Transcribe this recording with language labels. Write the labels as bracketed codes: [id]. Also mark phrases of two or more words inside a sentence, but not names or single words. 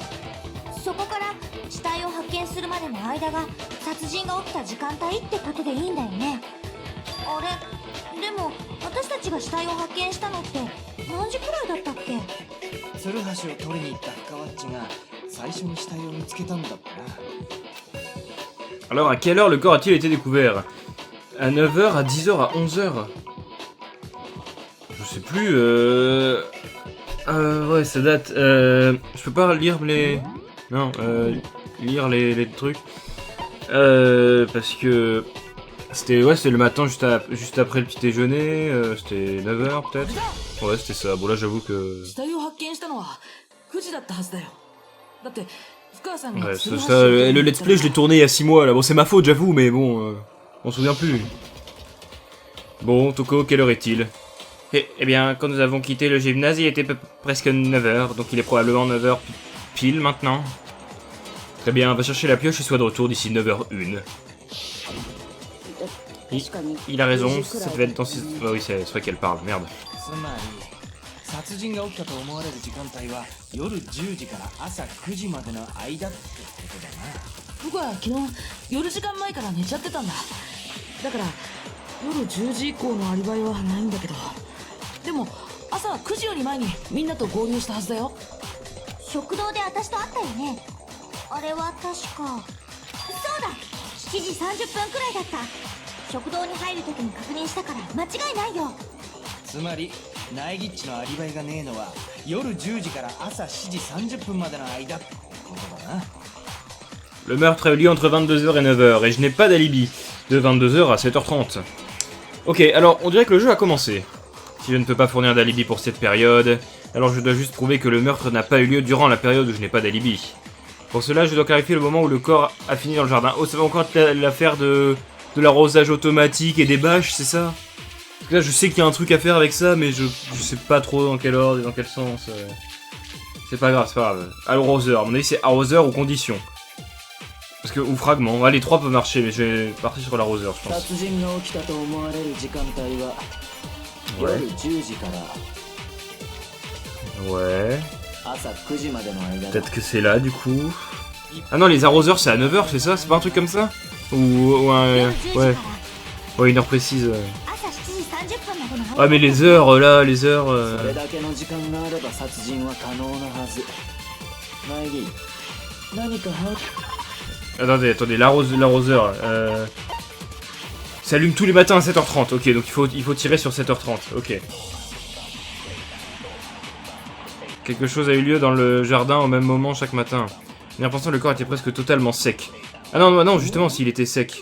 [ja] そこから死体を発見するまでの間が殺人が起きた時間帯ってことでいいんだよね。あれでも私たちが死体を発見したのって何時くらいだったっけ？ツルハシを取りに行った深ワッチが最初に死体を見つけたんだってな。 [fr] Alors, à quelle heure le corps a-t-il été découvert? À 9h, à 10h, à 11h? Je sais plus, ouais, ça date, je peux pas lire les... Non, lire les trucs. Parce que... C'était le matin juste après le petit déjeuner, c'était 9h peut-être? Ouais, c'était ça. Bon là j'avoue que... [ja] 死体を発見したのは9時だったはずだよ。だって深川さんが [fr] Ouais, [ja] 鶴橋 [fr] ça, le [en] let's play [fr] je l'ai tourné il y a 6 mois là. Bon c'est ma faute j'avoue mais bon, on se souvient plus. Bon, Toko, quelle heure est-il? Eh bien, quand nous avons quitté le gymnase, il était presque 9h, donc il est probablement 9h pile maintenant. Très bien, va chercher la pioche et sois de retour d'ici 9h01. Il a raison, ça devait être dans 6... Ah oui, c'est vrai qu'elle parle, merde. [ja] つまり殺人が起きたと思われる時間帯は夜10時から朝9時までの間ってことだな。僕は昨日夜時間前から寝ちゃってたんだ。だから夜10時以降のアリバイはないんだけど、でも朝9時より前にみんなと合流したはずだよ。食堂で私と会ったよね。あれは確かそうだ、7時30分くらいだった。食堂に入るときに確認したから間違いないよ。つまりナイギッチのアリバイがねえのは夜10時から朝7時30分までの間ってことだな。 [fr] Le meurtre a eu lieu entre 22h et 9h, et je n'ai pas d'alibi. De 22h à 7h30. Ok, alors on dirait que le jeu a commencé. Si je ne peux pas fournir d'alibi pour cette période, alors je dois juste prouver que le meurtre n'a pas eu lieu durant la période où je n'ai pas d'alibi. Pour cela, je dois clarifier le moment où le corps a fini dans le jardin. Oh, ça va encore être l'affaire de l'arrosage automatique et des bâches, c'est ça? Parce que là, je sais qu'il y a un truc à faire avec ça, mais je sais pas trop dans quel ordre et dans quel sens. C'est pas grave, c'est pas grave. Arroseur, à mon avis c'est arroseur ou condition. Parce que, ou fragment, ouais, les trois peuvent marcher, mais je vais partir sur l'arroseur, je pense. [ja] 殺人が起きたと思われる時間帯は [fr] Ouais. [ja] 夜10時から [fr] Ouais. [ja] 朝9時までの間だ。 [fr] Peut-être que c'est là, du coup. Ah non, les arroseurs, c'est à 9h, c'est ça? C'est pas un truc comme ça? Ou un... [ja] 夜10時 [fr] Ouais. [ja] から [fr] Ouais, une heure précise. [ja] 朝7時30分までの [fr] Ah, mais les heures, là, les heures... [ja] それだけの時間があれば殺人は可能なはず。ナイギ、何かは [fr] Attendez, l'arroseur. Ça allume tous les matins à 7h30. Ok, donc il faut tirer sur 7h30. Ok. Quelque chose a eu lieu dans le jardin au même moment chaque matin. En y repensant, le corps était presque totalement sec. Ah non, non, justement, s'il était sec.